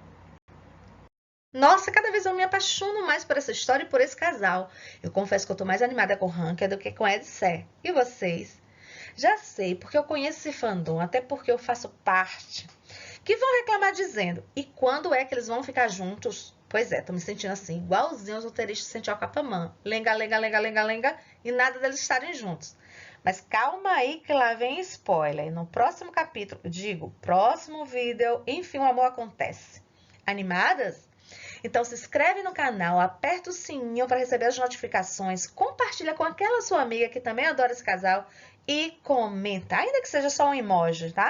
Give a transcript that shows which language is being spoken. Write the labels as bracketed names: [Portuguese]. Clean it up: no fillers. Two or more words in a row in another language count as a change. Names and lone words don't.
[Portuguese] Nossa, cada vez eu me apaixono mais por essa história e por esse casal. Eu confesso que eu tô mais animada com Ranker do que com Edser. E vocês? Já sei, porque eu conheço esse fandom, até porque eu faço parte. Que vão reclamar dizendo, e quando é que eles vão ficar juntos? Pois é, tô me sentindo assim, igualzinho aos roteiristas de Sentir o Capamã. Lenga, lenga, lenga, lenga, lenga, e nada deles estarem juntos. Mas calma aí que lá vem spoiler. E no próximo capítulo, próximo vídeo, enfim, o amor acontece. Animadas? Então se inscreve no canal, aperta o sininho para receber as notificações, compartilha com aquela sua amiga que também adora esse casal e comenta, ainda que seja só um emoji, tá?